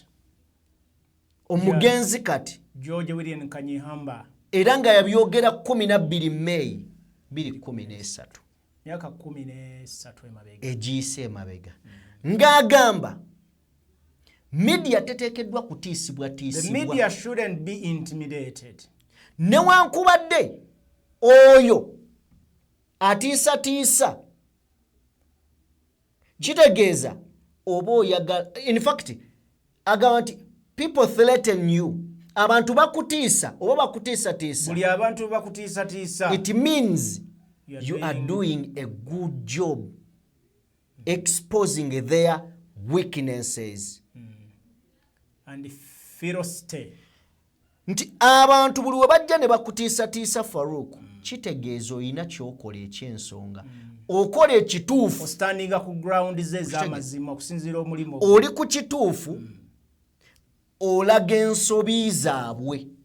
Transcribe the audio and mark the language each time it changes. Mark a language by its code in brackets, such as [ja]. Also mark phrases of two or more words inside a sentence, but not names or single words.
[lg] omugenzi kati George William Kanyihamba era nga yabyogera 12 May 2013 myaka 13 emabega egiyise emabega ng'agamba media teteekeddwa kutiisibwa the tiisibwa [en] media shouldn't be intimidated [lg] newankubadde oyo atiisatiisa kitegeeza oba oyagala [en] in fact [lg] agamba nti [en] people threaten you [lg] abantu bakutiisa oba bakutiisatiisa buli abantu bakutiisatiisa [en] it means You you are are doing a good job exposing their weaknesses and ferocity [lg] nti abantu buli we bajja ne bakutiisatiisa Farouk kitegeeza oyina kyokola ekyensonga okola ekituufu ostandinga ku ground ze z'amazima okusinziira omulimu oli ku kituufu olaga ensobi zaabwe